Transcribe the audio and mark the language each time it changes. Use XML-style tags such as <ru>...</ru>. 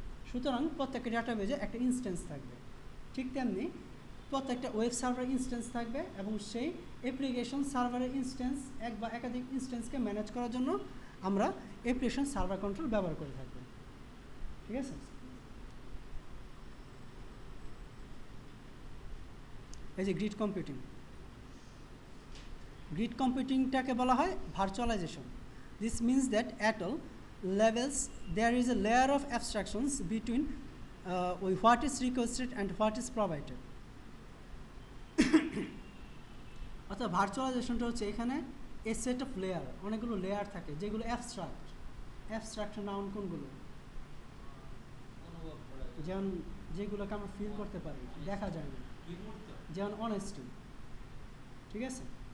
<bn>সুতরাং প্রত্যেকটা ডাটাবেজে একটা ইনস্ট্যান্স থাকবে। ঠিক তেমনি প্রত্যেকটা ওয়েব সার্ভার ইনস্ট্যান্স থাকবে, এবং সেই অ্যাপ্লিকেশন সার্ভারের ইনস্ট্যান্স এক বা একাধিক ইনস্ট্যান্সকে ম্যানেজ করার জন্য আমরা অ্যাপ্লিকেশন সার্ভার কন্ট্রোল ব্যবহার করে থাকবো। ঠিক আছে, এই যে গ্রিড কম্পিউটিং, গ্রিড কম্পিউটিংটাকে বলা হয় virtualisation.</bn> <en>This means that at all levels there is a layer of abstractions between what is requested and what is provided.</en> <bn>অর্থাৎ ভার্চুয়ালাইজেশনটা হচ্ছে এখানে</bn> <en>a set of layer,</en> <bn>অনেকগুলো লেয়ার থাকে যেগুলো অ্যাবস্ট্রাক্ট নাউন কোনগুলো, যেমন যেগুলোকে আমরা ফিল করতে পারি, দেখা যায় না, যেমন অনেস্টি, ঠিক আছে?</bn>